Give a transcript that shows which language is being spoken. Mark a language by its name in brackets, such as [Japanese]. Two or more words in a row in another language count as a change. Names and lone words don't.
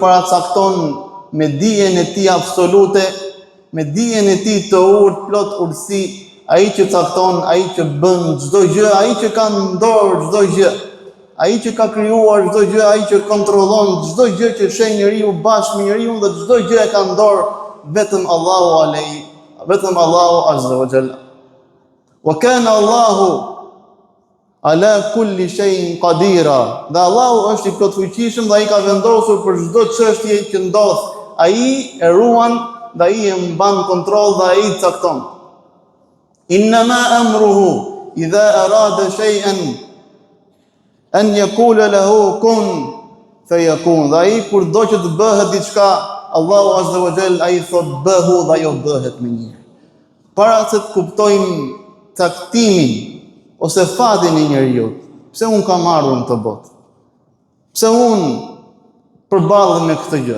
[Albanian] paracakton me dijen e tij absolute, me dijen e tij të urtë, plot urtësi, ai që cakton, ai që bën çdo gjë, ai që ka në dorë çdo gjë, ai që ka krijuar çdo gjë, ai që kontrollon çdo gjë që sheh njeriu bashkë me njeriu, dhe çdo gjë e ka në dorë vetëm Allahu [Arabic] عز وجل. وكان الله على كل شيء قديرا. [Albanian] Dhe Allahu është i plot fuqishëm dhe ai ka vendosur për çdo çështje që ndodh. Ai e ruan dhe ai e mban kontroll dhe ai cakton. [Arabic] إنما أمره إذا أراد شيئا أن يقول له كن فيكون. [Albanian] Dhe ai kur do që të bëhet diçka, Allahu [Arabic] عز وجل [Albanian] ai thot bëhu dhe ajo bëhet me njëherë. Para se të kuptojmë caktimin ose fatin e njeriu, pse un kam ardhur në këtë botë? Pse un përballem me këtë gjë?